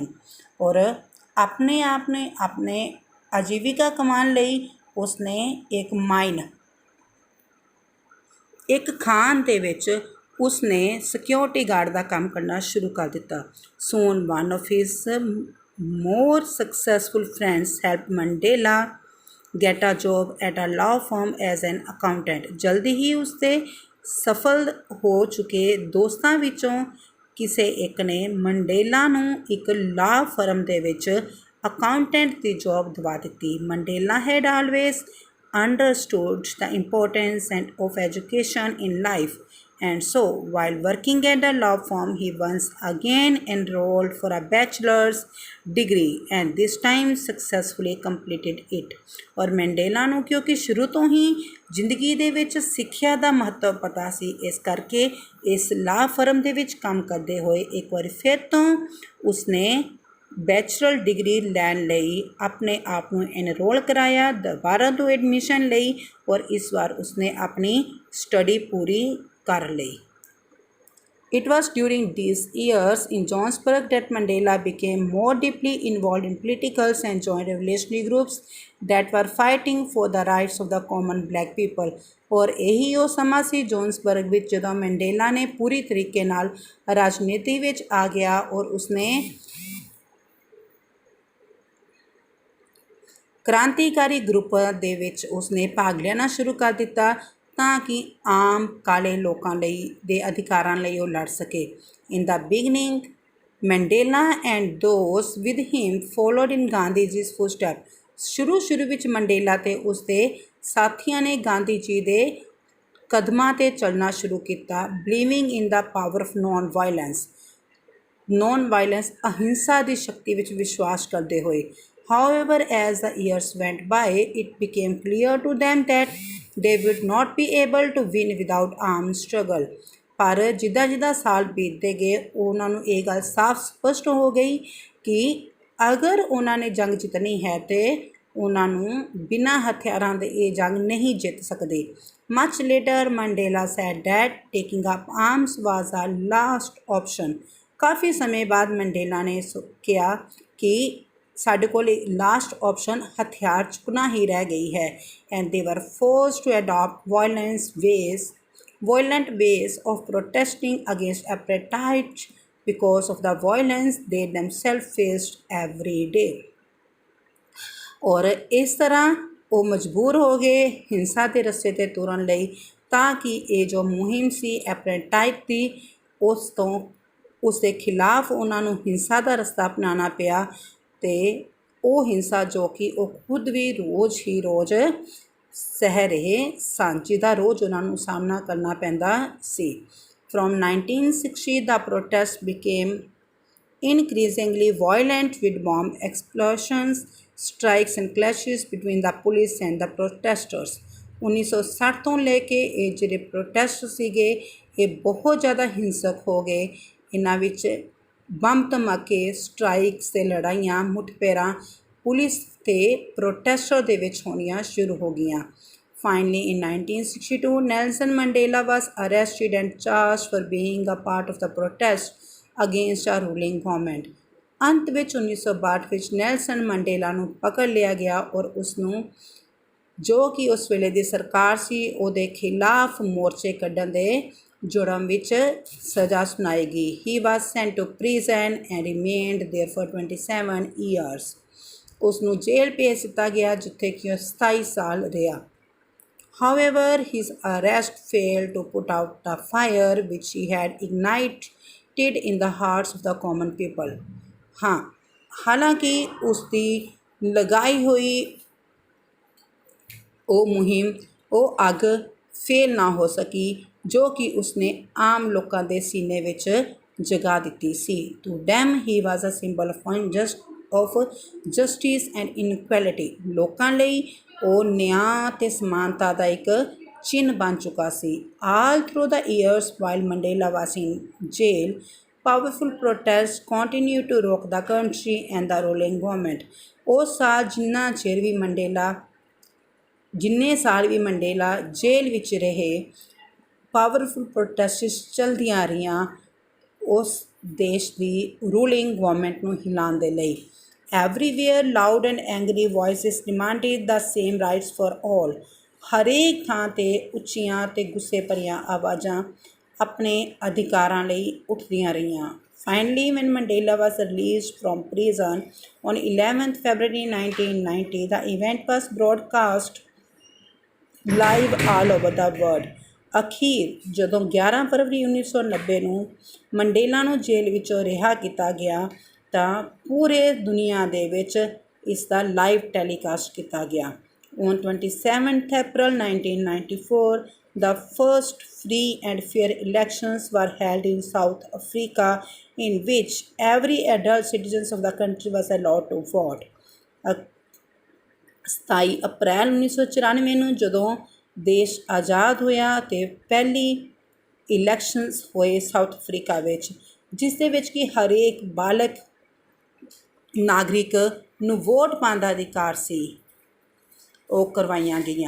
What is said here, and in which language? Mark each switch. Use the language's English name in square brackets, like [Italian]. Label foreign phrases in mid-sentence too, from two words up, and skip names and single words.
[Punjabi] ਔਰ ਆਪਣੇ ਆਪ ਨੇ ਆਪਣੇ ਆਜੀਵਿਕਾ ਕਮਾਉਣ ਲਈ ਉਸਨੇ ਇੱਕ ਮਾਈਨ, ਇੱਕ ਖਾਨ ਦੇ ਵਿੱਚ ਉਸਨੇ [English] security guard [Punjabi] ਦਾ ਕੰਮ ਕਰਨਾ ਸ਼ੁਰੂ ਕਰ ਦਿੱਤਾ। [English] Soon one of his more successful friends helped Mandela get a job at a law firm as an accountant। [Punjabi] ਜਲਦੀ ਹੀ ਉਸਦੇ ਸਫਲ ਹੋ ਚੁੱਕੇ ਦੋਸਤਾਂ ਵਿੱਚੋਂ ਕਿਸੇ ਇੱਕ ਨੇ ਮੰਡੇਲਾ ਨੂੰ ਇੱਕ [English] law firm [Punjabi] ਦੇ ਵਿੱਚ ਅਕਾਊਂਟੈਂਟ ਦੀ ਜੋਬ ਦਿਵਾ ਦਿੱਤੀ। [English] ਮੰਡੇਲਾ had always understood the importance of education in life, and so while working at the law firm he once again enrolled for a bachelor's degree and this time successfully completed it। [Punjabi] ਔਰ ਮੰਡੇਲਾ ਨੂੰ ਕਿਉਂਕਿ ਸ਼ੁਰੂ ਤੋਂ ਹੀ ਜ਼ਿੰਦਗੀ ਦੇ ਵਿੱਚ ਸਿੱਖਿਆ ਦਾ ਮਹੱਤਵ ਪਤਾ ਸੀ, ਇਸ ਕਰਕੇ ਇਸ [English] law firm [Punjabi] ਦੇ ਵਿੱਚ ਕੰਮ ਕਰਦੇ ਹੋਏ ਇੱਕ ਵਾਰੀ ਫਿਰ ਤੋਂ ਉਸਨੇ [English] bachelor degree [Punjabi] ਲੈਣ ਲਈ ਆਪਣੇ ਆਪ ਨੂੰ ਐਨਰੋਲ ਕਰਾਇਆ, ਦੁਬਾਰਾ ਤੋਂ ਐਡਮਿਸ਼ਨ ਲਈ ਔਰ ਇਸ ਵਾਰ ਉਸਨੇ ਆਪਣੀ ਸਟੱਡੀ ਪੂਰੀ ਕਰ ਲਈ। [English] It was during these years in Johannesburg that Mandela became more deeply involved in political and joined revolutionary groups that were fighting for the rights of the common black people। [Punjabi] ਔਰ ਇਹੀ ਉਹ ਸਮਾਂ ਸੀ ਜੋਹਨਸਬਰਗ ਵਿੱਚ ਜਦੋਂ ਮੰਡੇਲਾ ਨੇ ਪੂਰੀ ਤਰੀਕੇ ਨਾਲ ਰਾਜਨੀਤੀ ਵਿੱਚ ਆ ਗਿਆ ਔਰ ਉਸਨੇ ਕ੍ਰਾਂਤੀਕਾਰੀ ਗਰੁੱਪ ਦੇ ਵਿੱਚ ਉਸਨੇ ਭਾਗ ਲੈਣਾ ਸ਼ੁਰੂ ਕਰ ਦਿੱਤਾ ਤਾਂ ਕਿ ਆਮ ਕਾਲੇ ਲੋਕਾਂ ਲਈ ਦੇ ਅਧਿਕਾਰਾਂ ਲਈ ਉਹ ਲੜ ਸਕੇ। [English] In the beginning Mandela and those with him followed in Gandhi ji's footstep. [Punjabi] ਸ਼ੁਰੂ ਵਿੱਚ ਮੰਡੇਲਾ ਅਤੇ ਉਸਦੇ ਸਾਥੀਆਂ ਨੇ ਗਾਂਧੀ ਜੀ ਦੇ ਕਦਮਾਂ 'ਤੇ ਚੱਲਣਾ ਸ਼ੁਰੂ ਕੀਤਾ। [English] Believing in the power of non violence [Punjabi] ਅਹਿੰਸਾ ਦੀ ਸ਼ਕਤੀ ਵਿੱਚ ਵਿਸ਼ਵਾਸ ਕਰਦੇ ਹੋਏ। [English] However, as the years went by, it became clear to them that they would not be able to win without armed struggle. [Punjabi] ਪਰ ਜਿੱਦਾਂ ਸਾਲ ਬੀਤਦੇ ਗਏ ਉਹਨਾਂ ਨੂੰ ਇਹ ਗੱਲ ਸਾਫ਼ ਸਪਸ਼ਟ ਹੋ ਗਈ ਕਿ ਅਗਰ ਉਹਨਾਂ ਨੇ ਜੰਗ ਜਿੱਤਣੀ ਹੈ ਤੇ ਉਹਨਾਂ ਨੂੰ ਬਿਨਾਂ ਹਥਿਆਰਾਂ ਦੇ ਇਹ ਜੰਗ ਨਹੀਂ ਜਿੱਤ ਸਕਦੇ। [English] Much later, Mandela said that taking up arms was a last option. [Punjabi] ਕਾਫੀ ਸਮੇਂ ਬਾਅਦ ਮੰਡੇਲਾ ਨੇ ਕਿਹਾ ਕਿ ਸਾਡੇ ਕੋਲ [English] last option [Punjabi] ਹਥਿਆਰ ਚੁੱਕਣਾ ਹੀ ਰਹਿ ਗਈ ਹੈ। [English] And they were forced to adapt violent ways of protesting against apartheid because of the violence they themselves faced every day. [Punjabi] ਔਰ ਇਸ ਤਰ੍ਹਾਂ ਉਹ ਮਜਬੂਰ ਹੋ ਗਏ ਹਿੰਸਾ ਦੇ ਰਸਤੇ 'ਤੇ ਤੁਰਨ ਲਈ ਤਾਂ ਕਿ ਇਹ ਜੋ ਮੁਹਿੰਮ ਸੀ apartheid ਦੀ ਉਸ ਦੇ ਖਿਲਾਫ ਉਹਨਾਂ ਨੂੰ ਹਿੰਸਾ ਦਾ ਰਸਤਾ ਅਪਣਾਉਣਾ ਪਿਆ ਅਤੇ ਉਹ ਹਿੰਸਾ ਜੋ ਕਿ ਉਹ ਖੁਦ ਵੀ ਰੋਜ਼ ਸਹਿ ਰਹੇ ਸਨ, ਜਿਹਦਾ ਰੋਜ਼ ਉਹਨਾਂ ਨੂੰ ਸਾਹਮਣਾ ਕਰਨਾ ਪੈਂਦਾ ਸੀ। [English] From 1960 the protest became increasingly violent with bomb explosions, strikes and clashes between the police and the protesters. [Punjabi] 1960 ਤੋਂ ਲੈ ਕੇ ਇਹ ਜਿਹੜੇ ਪ੍ਰੋਟੈਸਟ ਸੀਗੇ ਇਹ ਬਹੁਤ ਜ਼ਿਆਦਾ ਹਿੰਸਕ ਹੋ ਗਏ। ਇਹਨਾਂ ਵਿੱਚ ਬੰਬ ਧਮਾਕੇ, ਸਟ੍ਰਾਈਕਸ ਅਤੇ ਲੜਾਈਆਂ ਮੁਠਭੇੜਾਂ ਪੁਲਿਸ ਅਤੇ ਪ੍ਰੋਟੈਸਟਰ ਦੇ ਵਿੱਚ ਹੋਣੀਆਂ ਸ਼ੁਰੂ ਹੋ ਗਈਆਂ। [English] Finally, in 1962, Nelson Mandela was arrested and charged for being a part of the protest against a ruling government. [Punjabi] ਅੰਤ ਵਿੱਚ 1962 ਵਿੱਚ ਨੈਲਸਨ ਮੰਡੇਲਾ ਨੂੰ ਪਕੜ ਲਿਆ ਗਿਆ ਔਰ ਉਸਨੂੰ ਜੋ ਕਿ ਉਸ ਵੇਲੇ ਦੀ ਸਰਕਾਰ ਸੀ ਉਹਦੇ ਖਿਲਾਫ ਮੋਰਚੇ ਕੱਢਣ ਦੇ ਜੁਰਮ ਵਿੱਚ ਸਜ਼ਾ ਸੁਣਾਈ ਗਈ। [English] He was sent to prison and remained there for 27 years. [Punjabi] ਉਸਨੂੰ ਜੇਲ੍ਹ ਭੇਜ ਦਿੱਤਾ ਗਿਆ ਜਿੱਥੇ ਕਿ ਉਹ 27 ਸਾਲ ਰਿਹਾ। [English] However, his arrest failed to put out the fire which he had ignited in the hearts of the common people. [Punjabi] ਹਾਂ, ਹਾਲਾਂਕਿ ਉਸਦੀ ਲਗਾਈ ਹੋਈ ਉਹ ਮੁਹਿੰਮ ਉਹ ਅੱਗ ਫੇਲ ਨਾ ਹੋ ਸਕੀ ਜੋ ਕਿ ਉਸਨੇ ਆਮ ਲੋਕਾਂ ਦੇ ਸੀਨੇ ਵਿੱਚ ਜਗਾ ਦਿੱਤੀ ਸੀ। [English] To them he was a symbol of justice and inequality. [Punjabi] ਲੋਕਾਂ ਲਈ ਉਹ ਨਿਆਂ ਅਤੇ ਸਮਾਨਤਾ ਦਾ ਇੱਕ ਚਿੰਨ੍ਹ ਬਣ ਚੁੱਕਾ ਸੀ। [English] All through the years while Mandela was in jail, powerful protests continued to rock the country and the ruling government. [Punjabi] ਉਹ ਸਾਲ ਜਿੰਨੇ ਸਾਲ ਵੀ ਮੰਡੇਲਾ ਜੇਲ੍ਹ ਵਿੱਚ ਰਹੇ [English] powerful protests [Punjabi] ਚਲਦੀਆਂ ਰਹੀਆਂ ਉਸ ਦੇਸ਼ ਦੀ [English] ruling government [Punjabi] ਨੂੰ ਹਿਲਾਉਣ ਦੇ ਲਈ। [English] Everywhere loud and angry voices demanded the same rights for all. [Punjabi] ਹਰੇਕ ਥਾਂ 'ਤੇ ਉੱਚੀਆਂ ਅਤੇ ਗੁੱਸੇ ਭਰੀਆਂ ਆਵਾਜ਼ਾਂ ਆਪਣੇ ਅਧਿਕਾਰਾਂ ਲਈ ਉੱਠਦੀਆਂ ਰਹੀਆਂ। [English] Finally, when Mandela was released from prison on 11th February 1990, the event was broadcast live all over the world. [Punjabi] ਅਖੀਰ ਜਦੋਂ 11 ਫਰਵਰੀ 1990 ਨੂੰ ਮੰਡੇਲਾ ਨੂੰ ਜੇਲ੍ਹ ਵਿੱਚੋਂ ਰਿਹਾ ਕੀਤਾ ਗਿਆ ਤਾਂ ਪੂਰੇ ਦੁਨੀਆ ਦੇ ਵਿੱਚ ਇਸ ਦਾ [English] live telecast [Punjabi] ਕੀਤਾ ਗਿਆ। [English] On 27th April 1994, the first free and fair elections were held in South Africa in which every adult citizen of the country was allowed to vote. [Punjabi] 27 ਅਪ੍ਰੈਲ 1994 ਨੂੰ ਜਦੋਂ ਦੇਸ਼ ਆਜ਼ਾਦ ਹੋਇਆ ਅਤੇ ਪਹਿਲੀ ਇਲੈਕਸ਼ਨਸ ਹੋਏ ਸਾਊਥ ਅਫਰੀਕਾ ਵਿੱਚ ਜਿਸ ਦੇ ਵਿੱਚ ਕਿ ਹਰੇਕ ਬਾਲਕ ਨਾਗਰਿਕ ਨੂੰ ਵੋਟ ਪਾਉਣ ਦਾ ਅਧਿਕਾਰ ਸੀ ਉਹ ਕਰਵਾਈਆਂ ਗਈਆਂ।